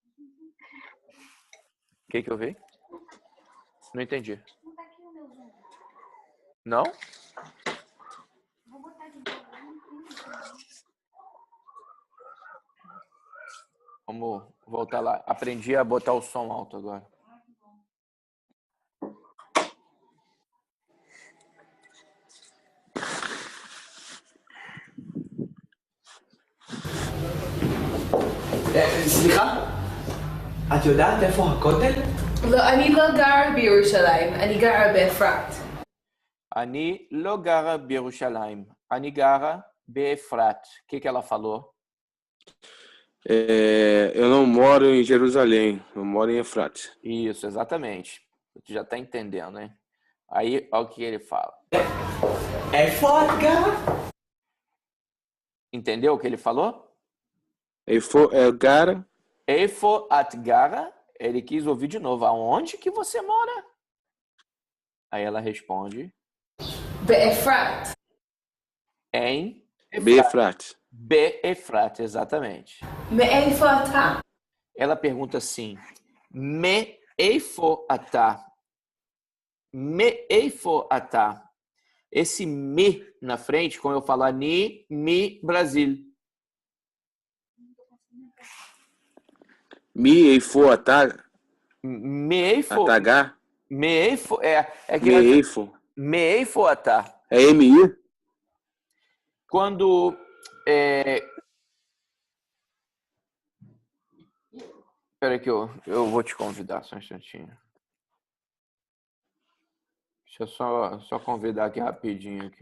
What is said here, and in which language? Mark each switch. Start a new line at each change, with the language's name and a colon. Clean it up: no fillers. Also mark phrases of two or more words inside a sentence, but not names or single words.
Portuguese: O que eu vi? Não entendi. Não? Vamos voltar lá. Aprendi a botar o som alto agora.
Hebrew: סליחה? את יודעת איפה הכותל? לא, אני לא גרה בירושלים, אני גרה באפרת. אני לא גרה בירושלים, אני גרה באפרת.
Portuguese: O que ela falou? Eu não moro em Jerusalém, eu moro em Efrat. Isso, exatamente. Tu já tá entendendo, né? Aí, olha o que ele fala.
Hebrew: איפה את גרה?
Portuguese: Entendeu o que ele falou?
Hebrew: איפה גרה. איפה את גרה.
Portuguese: Ele quis ouvir de novo. Aonde que você mora? Aí ela responde. Be'efrat. Em Be'efrat. Be'efrat, exatamente.
Hebrew: מאיפה אתה.
Portuguese: Ela pergunta assim:
Hebrew: מאיפה אתה. מאיפה אתה.
Portuguese: Esse me na frente, como eu falar ni, mi, Brasil.
Hebrew: מאיפה אתה.
Portuguese: Me'eifo. Atagá. Me'eifo é que Me'eifo.
Hebrew: מאיפה אתה.
Portuguese: É MI? Quando espera que eu vou te convidar só um instantinho. Deixa eu só convidar aqui rapidinho aqui.